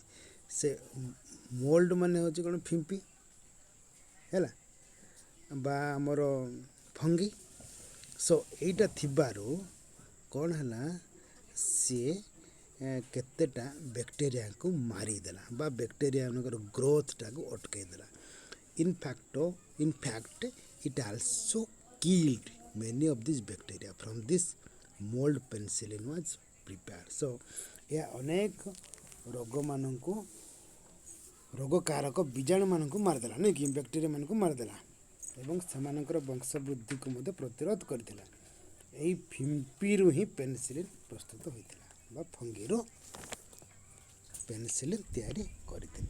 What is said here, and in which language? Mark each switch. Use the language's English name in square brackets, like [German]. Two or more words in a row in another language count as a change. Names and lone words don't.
[Odia] ସେ ମୋଲ୍ଡ ମାନେ ହେଉଛି କ'ଣ, ଫିମ୍ପି ହେଲା, ବା ଆମର ଫଙ୍ଗି। ସୋ ଏଇଟା ଥିବାରୁ କ'ଣ ହେଲା, ସିଏ କେତେଟା ବ୍ୟାକ୍ଟେରିଆକୁ ମାରିଦେଲା ବା ବ୍ୟାକ୍ଟେରିଆମାନଙ୍କର ଗ୍ରୋଥଟାକୁ ଅଟକାଇ ଦେଲା। [English] ଇନଫ୍ୟାକ୍ଟ it also killed many of these bacteria. From this mold penicillin was prepared. [Odia] So ଏହା ଅନେକ ରୋଗମାନଙ୍କୁ ରୋଗକାରକ ବୀଜାଣୁମାନଙ୍କୁ ମାରିଦେଲା ନାଇଁ କି ବ୍ୟାକ୍ଟେରିଆ ମାନଙ୍କୁ ମାରିଦେଲା ଏବଂ ସେମାନଙ୍କର ବଂଶ ବୃଦ୍ଧିକୁ ମଧ୍ୟ ପ୍ରତିରୋଧ କରିଥିଲା। ଏହି ଫିମ୍ପିରୁ ହିଁ ପେନିସିଲିନ୍ ପ୍ରସ୍ତୁତ ହୋଇଥିଲା ବା ଫଙ୍ଗିରୁ ପେନିସିଲିନ୍ ତିଆରି କରିଥିଲେ।